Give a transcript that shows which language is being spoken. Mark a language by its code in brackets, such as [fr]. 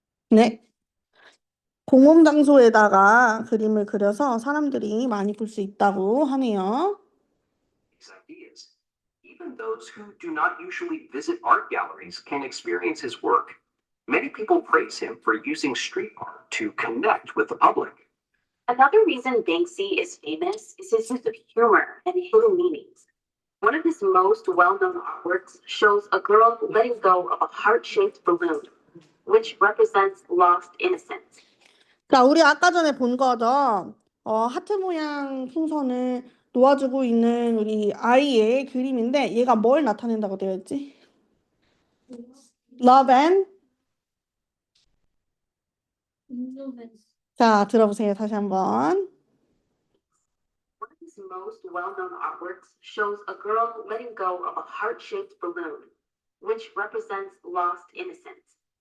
[ko] 네. 공공장소에다가 그림을 그려서 사람들이 많이 볼 수 있다고 하네요. [en] These ideas, even those who do not usually visit art galleries can experience his work. Many people praise him for using street art to connect with the public. Another reason Banksy is famous is his use of humor and hidden meanings. One of his most well-known artworks shows a girl letting go of a heart-shaped balloon, which represents lost innocence. [ko] 자, 우리 아까 전에 본 거죠. 하트 모양 풍선을 놓아주고 있는 우리 아이의 그림인데 얘가 뭘 나타낸다고 되어 있지? [en] Love and [ko] 자, 들어보세요. 다시 한번. [en] One of his most well-known artworks shows a girl letting go of a heart-shaped balloon, which represents lost innocence.